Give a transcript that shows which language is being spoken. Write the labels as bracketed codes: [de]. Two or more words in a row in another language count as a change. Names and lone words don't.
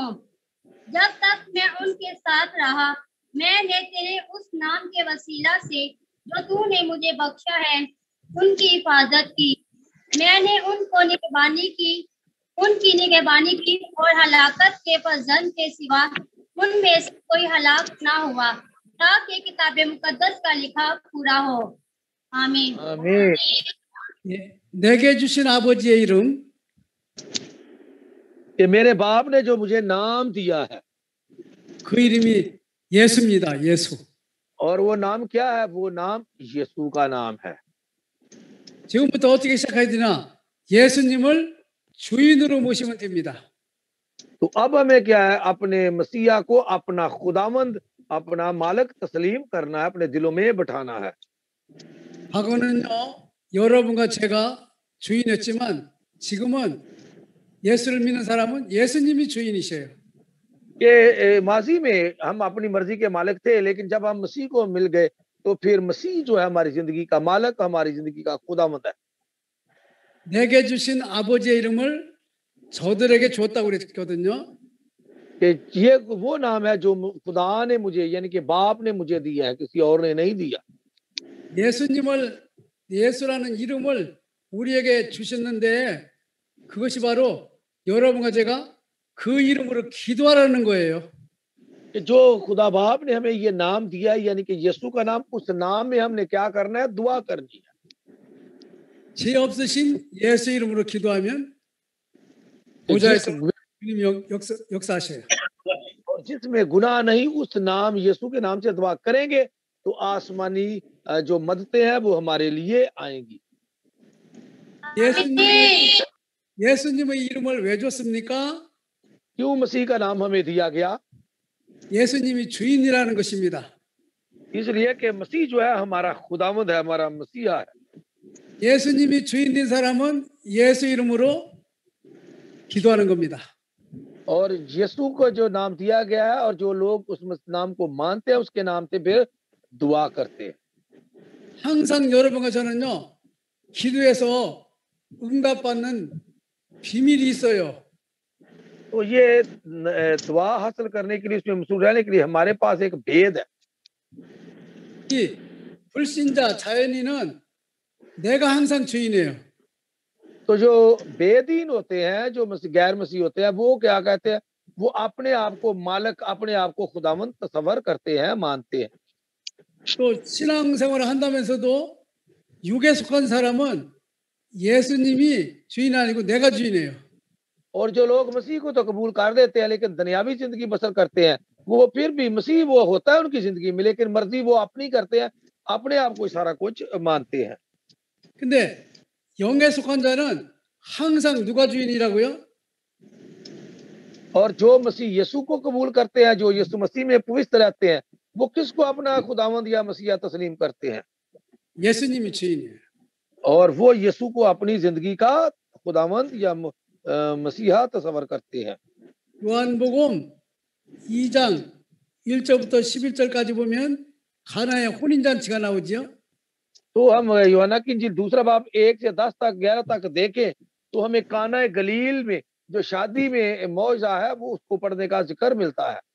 [ur] جب تک میں ان کے ساتھ رہا، میں نے تیرے اس نام کے وسیلہ سے جو تو نے مجھے بخشا ہے، ان کی حفاظت کی. میں نے ان کی نگہبانی کی اور ہلاکت کے فزن کے سوا ان میں سے کوئی ہلاک نہ ہوا، تاکہ کتاب مقدس کا لکھا پورا ہو. آمین. آمین. [ko] 내게 주신 아버지의 이름, [ur] کہ میرے باپ نے جو مجھے نام دیا ہے, [ko] 그 이름이 예수입니다. 예수. [ur] اور وہ نام کیا ہے؟ وہ نام یسوع کا نام ہے. [ko] 지금부터 어떻게 시작해야 되나? 예수님을 주인으로 모시면 됩니다. [ur] تو اب ہمیں کیا ہے? اپنے مسیحا کو اپنا خداوند، اپنا مالک تسلیم کرنا ہے، اپنے دلوں میں بٹھانا ہے. [ko] 과거는요, 여러분과 제가 주인이었지만 지금은 예수를 믿는 사람은 예수님이 주인이셔요. [ur] کہ ماضی میں ہم اپنی مرضی کے مالک تھے، لیکن جب ہم مسیح کو مل گئے تو پھر مسیح جو ہے ہماری زندگی کا مالک، ہماری زندگی کا خداوند ہے. [ko] 내게 주신 아버지의 이름을 저들에게 줬다고 그랬거든요. [ur] کہ یہ وہ نام ہے جو خدا نے مجھے، یعنی کہ باپ نے مجھے دیا ہے، کسی اور نے نہیں دیا. [ko] 예수라는 이름을 우리에게 주셨는데 그것이 바로 여러분과 제가 그 이름으로 기도하라는 거예요. [ur] کہ جو خدا باپ نے ہمیں یہ نام دیا ہے، یعنی کہ یسوع کا نام، اس نام میں ہم نے کیا کرنا ہے? دعا کرنی ہے. [ko] 죄 없으신 예수 이름으로 기도하면 보좌에서 주님이 역사하셔요. [ur] جس میں گناہ نہیں، اس نام یسوع کے نام سے دعا کریں گے تو آسمانی جو مددیں ہیں وہ ہمارے لیے آئیں گی. [ko] 예수님의 이름을 왜 줬습니까? [ur] کیوں مسیح کا نام ہمیں دیا گیا? [ko] 예수님이 주인이라는 것입니다. [ur] اس لیے کہ مسیح جو ہے ہمارا خداوند ہے، ہمارا مسیحا ہے. [ko] 예수님이 주인된 사람은 예수 이름으로 기도하는 겁니다. [ur] اور یسوع کو جو نام دیا گیا ہے اور جو لوگ اس نام کو مانتے ہیں، اس کے نام سے پھر دعا کرتے ہیں. [ko] 항상 여러분과 저는요, 기도해서 응답받는 비밀이 있어요. [ur] تو یہ دعا حاصل کرنے کے لیے، اس میں مشہور رہنے کے لیے ہمارے پاس ایک بھید ہے. [ko] 이 불신자 자연인은 내가 항상 주인이에요. [ur] تو جو بے دین ہوتے ہیں، جو غیر مسیح ہوتے ہیں، وہ کیا کہتے ہیں? وہ اپنے آپ کو مالک، اپنے آپ کو خداوند تصور کرتے ہیں، مانتے ہیں. [ko] 또 신앙생활을 한다면서도 육에 속한 사람은 예수님이 주인 아니고 내가 주인이에요. [ur] اور جو لوگ مسیح کو تو قبول کر دیتے ہیں لیکن دنیاوی زندگی بسر کرتے ہیں، وہ پھر بھی مسیح وہ ہوتا ہے ان کی زندگی میں، لیکن مرضی وہ اپنی کرتے ہیں، اپنے آپ کو سارا کچھ مانتے ہیں. [ko] 근데 영에 속한 자는 항상 누가 주인이라고요? [ur] اور جو مسیح یسوع کو قبول کرتے ہیں، جو یسوع مسیح میں پوتر رہتے ہیں، وہ کس کو اپنا خداوند یا مسیحا تسلیم کرتے ہیں? [ko] 예수님이 주인이에요. [ur] اور وہ یسوع کو اپنی زندگی کا خداوند یا مسیحا تصور کرتے ہیں. [ko] 요한복음 2장 1절부터 11절까지 보면 가나의 혼인잔치가 나오죠. [ur] تو ہم یوحنا کی انجیل دوسرا باب 1 سے 10 تک 11 تک دیکھیں تو ہمیں کانا گلیل میں جو شادی میں موجا ہے وہ اس کو پڑھنے کا ذکر ملتا ہے.